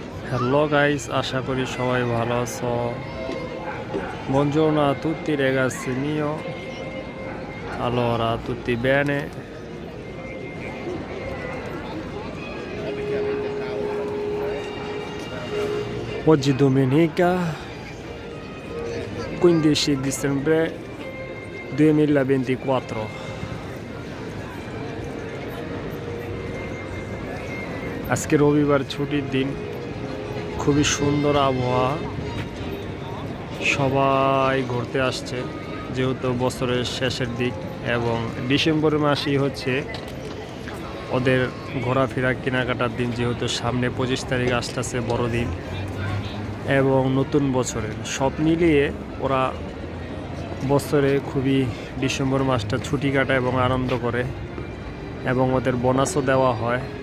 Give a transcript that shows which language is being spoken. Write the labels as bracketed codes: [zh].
[en] Hello guys, [bn] আশা করি সবাই ভালো আছো। [it] Buongiorno a tutti ragazzi mio. Allora, tutti bene? Oggi domenica 15 dicembre 2024. [bn] আজকে রবিবার ছুটির দিন, খুবই সুন্দর আবহাওয়া, সবাই ঘুরতে আসছে যেহেতু বছরের শেষের দিক এবং ডিসেম্বর মাসই হচ্ছে ওদের ঘোরাফেরা কেনাকাটার দিন, যেহেতু সামনে 25 তারিখ আসতেছে বড়দিন এবং নতুন বছরের সব মিলিয়ে ওরা বছরে খুবই ডিসেম্বর মাসটা ছুটি কাটায় এবং আনন্দ করে এবং ওদের বোনাসও দেওয়া হয়।